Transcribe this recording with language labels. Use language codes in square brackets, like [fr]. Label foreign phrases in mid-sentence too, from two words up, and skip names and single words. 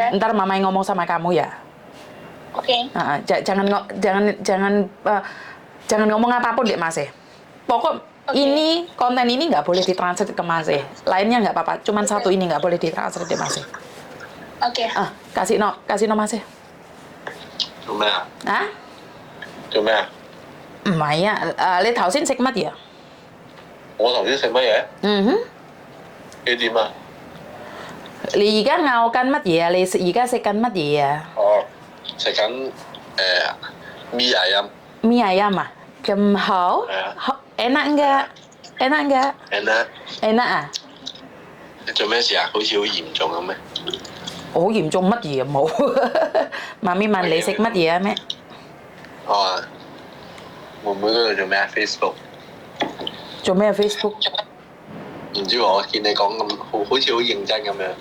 [id] Ntar Mama yang ngomong sama kamu ya. Oke. Jangan ngomong apapun deh Mas. Pokok Oke. ini konten ini nggak boleh ditranslate ke Mas. Lainnya nggak apa-apa. Cuman satu ini nggak boleh ditranslate deh Mas. Oke. Kasih no Mas. [yue] 做咩啊？ Hah? 做咩啊？唔係啊，你頭先食乜嘢？我頭先食乜嘢？嗯哼，你點啊？你而家咬緊乜嘢啊？你而家食緊乜嘢啊？哦，食緊 [id] mie ayam Mie ayam ah? Hao? Iya. Enak nggak? Enak nggak? ，Anna， Enak ah? [yue] 你做咩事啊？好似好嚴重咁咩？好嚴重乜嘢冇？媽咪問你食乜嘢啊咩？我話妹妹嗰度做咩啊？Facebook，做咩 Facebook？唔知喎，我見你講咁好似好認真咁樣，